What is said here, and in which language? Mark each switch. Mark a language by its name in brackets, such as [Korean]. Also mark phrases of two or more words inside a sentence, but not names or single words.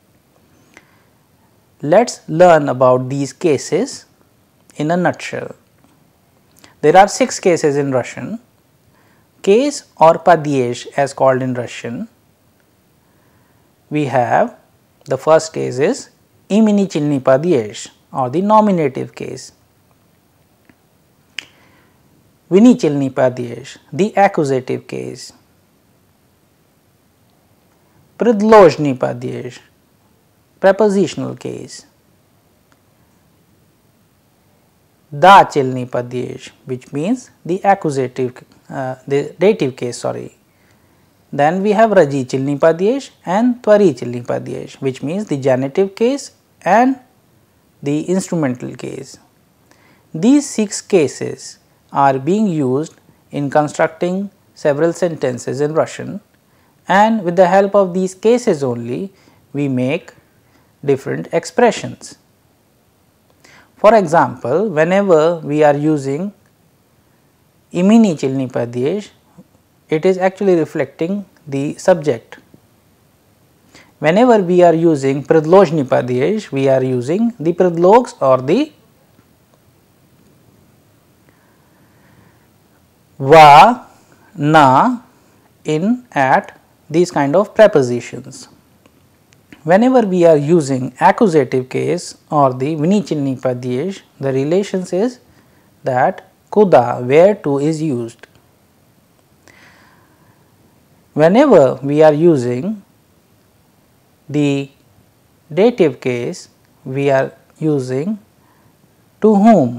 [English] Let us learn about these cases in a nutshell. There are 6 cases in Russian. Case or padyesh as called in Russian. We have the first case is [Russian] именительный падеж [English] or the nominative case. [Russian] Винительный падеж, [English] the accusative case. [Russian] Предложный падеж, [English] prepositional case. [Russian] Дательный падеж, [English] which means the accusative, the dative case, sorry. Then we have [Russian] рачительный падеж [English] and [Russian] творительный падеж, [English] which means the genitive case and the instrumental case. These 6 cases are being used in constructing several sentences in Russian, and with the help of these cases only we make different expressions. For example, whenever we are using [Russian] именительный падеж, [English] it is actually reflecting the subject. Whenever we are using [Russian] предложный падеж, [English] we are using the predlogs or the [Russian] в, на, [English] in, at, these kind of prepositions. Whenever we are using accusative case or the [Russian] винительный падеж, [English] the relations is that куда, where to is used. Whenever we are using the dative case, we are using to whom.